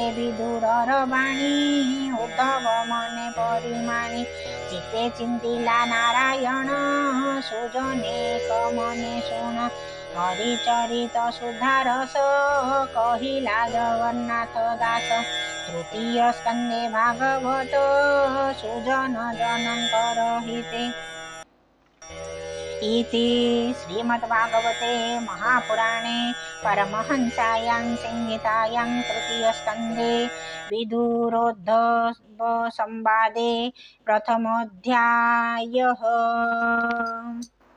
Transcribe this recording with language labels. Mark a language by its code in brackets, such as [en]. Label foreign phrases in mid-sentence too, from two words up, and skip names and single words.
[or] ବିଦୁର ବାଣୀ ଉଦ୍ଧବ ମନେ ପରିମାଣି ଚିତ୍ତେ ଚିନ୍ତିଲା ନାରାୟଣ ସୁଜନେ କମନେ ସୁଣ ହରିଚରିତ ସୁଧାରସ କହିଲା ଜଗନ୍ନାଥ ଦାସ ତୃତୀୟ ସ୍କନ୍ଦେ ଭାଗବତ ସୁଜନ ଜନଙ୍କର ହିତେ [sa] इति श्रीमद्भागवते महापुराणे परमहंसायां संहितायां तृतीयस्कन्धे विदुरोद्धव संवादे प्रथमोऽध्यायः।